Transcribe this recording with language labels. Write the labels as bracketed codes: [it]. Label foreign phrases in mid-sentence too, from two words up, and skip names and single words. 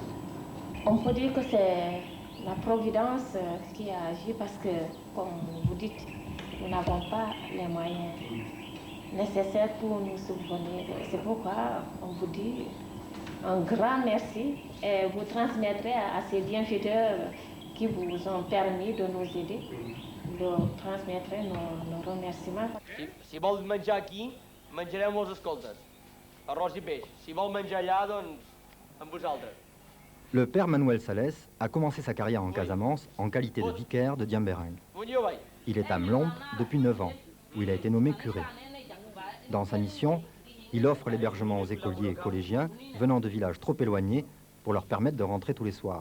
[fr] On peut dire que c'est la Providence qui a agi parce que, comme vous dites, nous n'avons pas les moyens nécessaires pour nous subvenir. C'est pourquoi on vous dit un grand merci et vous transmettrez à ces bienfaiteurs qui vous ont permis de nous aider, de transmettre nos remerciements. [ca] Si vol menjar aquí, menjarem els escoltes. Arròs i peix. Si vol menjar allà, doncs, amb vosaltres. [fr] Le père Manuel Sales a commencé sa carrière en Casamance en qualité de vicaire de Diembéring. Il est à Mlomp depuis 9 ans, où il a été nommé curé. Dans sa mission, il offre l'hébergement aux écoliers et collégiens venant de villages trop éloignés pour leur permettre de rentrer tous les soirs.